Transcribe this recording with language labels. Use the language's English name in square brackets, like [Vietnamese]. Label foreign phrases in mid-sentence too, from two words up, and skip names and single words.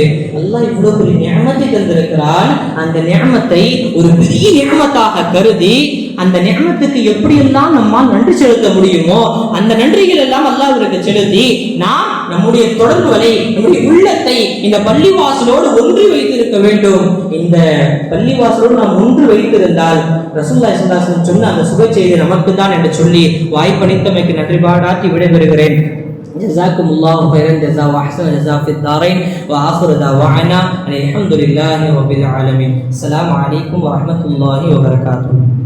[Tamil] அல்லாஹ் இவ்வளவு பெரிய நிஅமத்தை தந்திருக்கிறான். அந்த நிஅமத்தை ஒரு பெரிய நிஅமத்தாக கருதி அந்த நிஅமத்துக்கு எப்படியெல்லாம் நம்மால் நன்றி செலுத்த முடியுமோ அந்த நன்றிகள் எல்லாம் அல்லாஹ்விற்கு செலுத்தி நாம் நம்முடைய தொடர்புகளை, நம்முடைய உள்ளத்தை இந்த பள்ளிவாசலோடு ஒன்று வைத்திருக்க வேண்டும். இந்த பள்ளிவாசலோடு நாம் ஒன்று வைத்திருந்தால் [Arabic] رسول الله صلى الله عليه وسلم [Tamil] சொன்ன அந்த சுப செய்தி நமக்கு தான் என்று சொல்லி வாய்ப்பளித்தமைக்கு நன்றி பாராட்டி விடைபெறுகிறேன். [Arabic] جزاكم الله خيرا جزاء واحسن جزاء في الدارين واخر دعوانا الحمد لله رب العالمين. السلام عليكم ورحمه الله وبركاته.